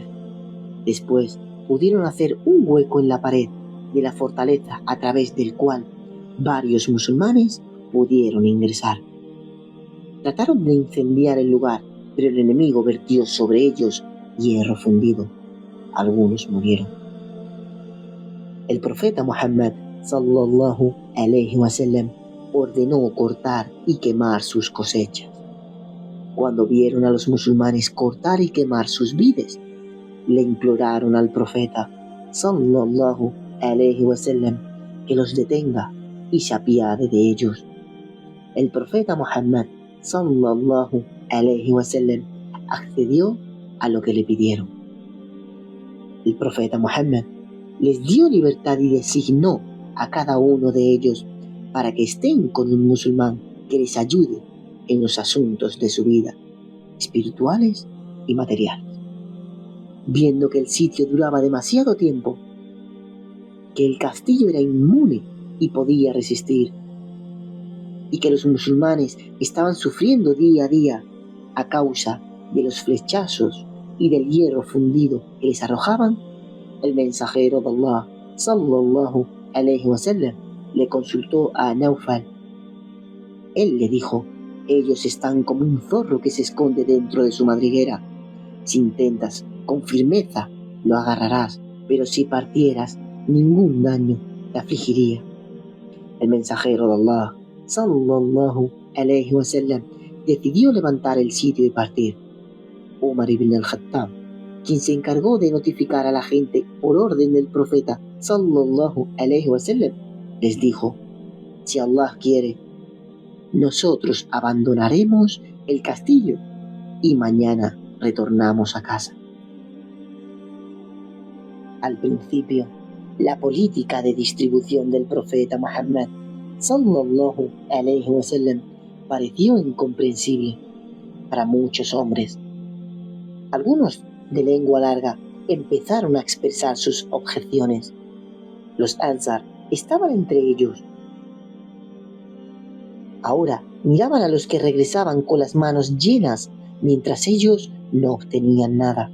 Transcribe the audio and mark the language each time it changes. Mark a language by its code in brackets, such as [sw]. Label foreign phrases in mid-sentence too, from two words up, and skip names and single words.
[es] Después pudieron hacer un hueco en la pared de la fortaleza a través del cual varios musulmanes pudieron ingresar. Trataron de incendiar el lugar, pero el enemigo vertió sobre ellos hierro fundido. Algunos murieron. El profeta Muhammad, [ar] صلى الله عليه وسلم, [es] ordenó cortar y quemar sus cosechas. Cuando vieron a los musulmanes cortar y quemar sus vides, le imploraron al profeta, [ar] صلى الله عليه وسلم, [es] que los detenga y se apiade de ellos. El profeta Muhammad, [ar] صلى الله عليه وسلم, [es] accedió a lo que le pidieron. El profeta Muhammad les dio libertad y designó a cada uno de ellos para que estén con un musulmán que les ayude en los asuntos de su vida, espirituales y materiales. Viendo que el sitio duraba demasiado tiempo, que el castillo era inmune y podía resistir, y que los musulmanes estaban sufriendo día a día a causa de los flechazos y del hierro fundido que les arrojaban, el mensajero de Allah, [ar] صلى الله عليه وسلم, [es] le consultó a Naufal. Él le dijo: ellos están como un zorro que se esconde dentro de su madriguera. Si intentas con firmeza, lo agarrarás, pero si partieras, ningún daño te afligiría. El mensajero de Allah, [ar] صلى الله عليه وسلم, [es] decidió levantar el sitio y partir. Umar ibn al-Khattab, quien se encargó de notificar a la gente por orden del profeta, [ar] صلى الله عليه وسلم, [es] les dijo: si Allah quiere, nosotros abandonaremos el castillo y mañana retornamos a casa. Al principio, la política de distribución del profeta Muhammad [ar] صلى الله عليه وسلم [es] pareció incomprensible para muchos hombres. Algunos de lengua larga empezaron a expresar sus objeciones. Los Ansar estaban entre ellos. Ahora miraban a los que regresaban con las manos llenas, mientras ellos no obtenían nada.